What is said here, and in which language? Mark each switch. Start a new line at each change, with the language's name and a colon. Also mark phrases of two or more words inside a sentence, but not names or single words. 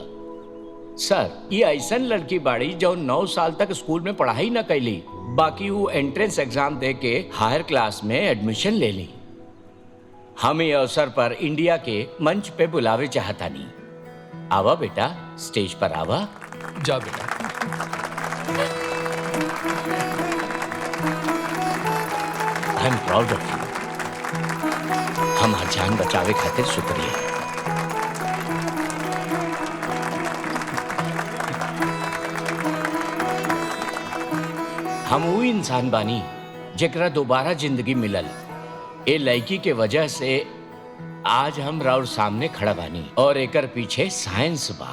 Bhojpuri: सर, ये ऐसन लड़की बाड़ी जो 9 साल तक स्कूल में पढ़ाई न कैली, बाकी वो
English: entrance exam
Bhojpuri: दे के
English: higher class
Bhojpuri: में एडमिशन ले ली। हम ये अवसर पर इंडिया के मंच पे बुलावे चाहतानी। आवा बेटा, स्टेज पर आवा। जा बेटा।
English: I am proud of you.
Bhojpuri: हमार जान बचावे खातिर शुक्रिया। हम वो इंसान बानी जेकरा दोबारा जिंदगी मिलल। ए लड़की के वजह से आज हम राउर सामने खड़ा बानी और एकर पीछे साइंस बा।